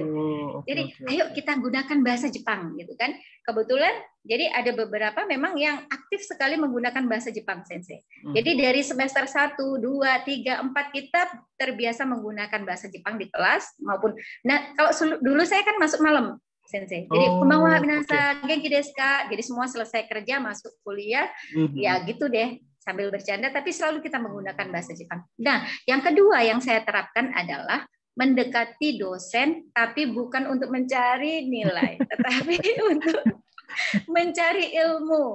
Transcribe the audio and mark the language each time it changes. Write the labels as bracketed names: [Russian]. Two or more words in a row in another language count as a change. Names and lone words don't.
[Indonesian] Jadi, ayo kita gunakan bahasa Jepang, gitu kan. Kebetulan, jadi ada beberapa memang yang aktif sekali menggunakan bahasa Jepang, Sensei. Jadi dari semester 1, 2, 3, 4 kita terbiasa menggunakan bahasa Jepang di kelas maupun. Nah, kalau dulu saya kan masuk malam, Sensei. Jadi [Japanese] こんばんは皆さん、元気ですか? [Indonesian] Jadi semua selesai kerja, masuk kuliah, ya gitu deh, sambil bercanda, tapi selalu kita menggunakan bahasa Jepang. Nah, yang kedua yang saya terapkan adalah mendekati dosen, tapi bukan untuk mencari nilai, tetapi untuk mencari ilmu.